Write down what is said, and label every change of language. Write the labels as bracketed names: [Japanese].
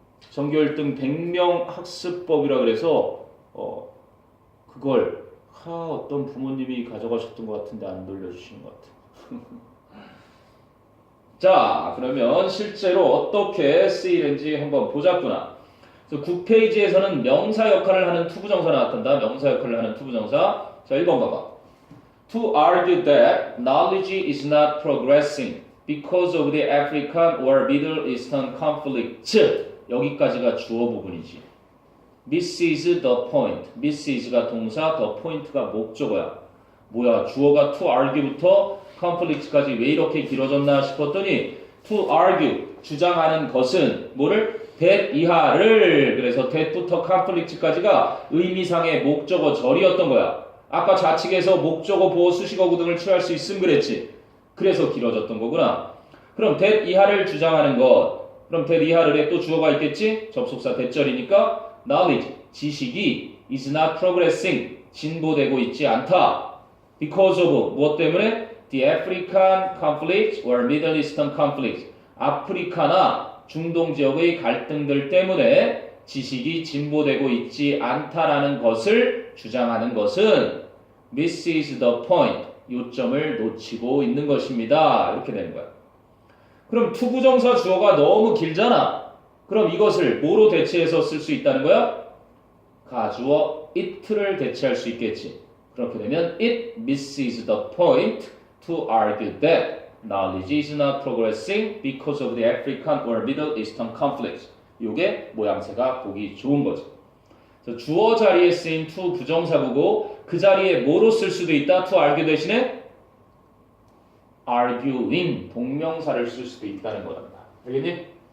[Korean] 전교 1등 100명 학습법이라 그래서 그걸 어떤 부모님이 가져가셨던 것 같은데 안 돌려주시는 것 같아. 자, 그러면 실제로 어떻게 쓰이는지 한번 보자꾸나. 그래서 9페이지에서는 명사 역할을 하는 투부정사 나왔단다. 명사 역할을 하는 투부정사. 자, 1번 봐봐. [English] To argue that knowledge is not progressing because of the African or Middle Eastern conflict. [Korean] 여기까지가 주어 부분이지. [English] This is the point. [Korean] This is가 동사, the point가 목적어야. 뭐야, 주어가 to argue부터 conflict까지 왜 이렇게 길어졌나 싶었더니 to argue, 주장하는 것은 뭐를? that 이하를. 그래서 that부터 conflict까지가 의미상의 목적어 절이었던 거야. 아까 좌측에서 목적어, 보어, 수식어구 등을 취할 수 있음 그랬지. 그래서 길어졌던 거구나. 그럼 that 이하를 주장하는 것. 그럼 that 이하를에 또 주어가 있겠지? 접속사 대절이니까 knowledge, 지식이 [English] is not progressing, [Korean] 진보되고 있지 않다. Because of 무엇 때문에? [English] The African conflict or Middle Eastern conflict. [Korean] 아프리카나 중동 지역의 갈등들 때문에 지식이 진보되고 있지 않다라는 것을 주장하는 것은 [English] This is the point. [Korean] 요점을 놓치고 있는 것입니다. 이렇게 되는 거야. 그럼 투부정사 주어가 너무 길잖아. 그럼 이것을 뭐로 대체해서 쓸 수 있다는 거야? 가주어 it를 대체할 수 있겠지. 그렇게 되면 [English] it misses the point to argue that knowledge is not progressing because of the African or Middle Eastern conflict. [Korean] 이게 모양새가 보기 좋은 거죠. 그래서 주어 자리에 쓰인 to 부정사구고 그 자리에 뭐로 쓸 수도 있다. to argue 대신에 arguing 동명사를 쓸 수도 있다는 거란다. 알겠니?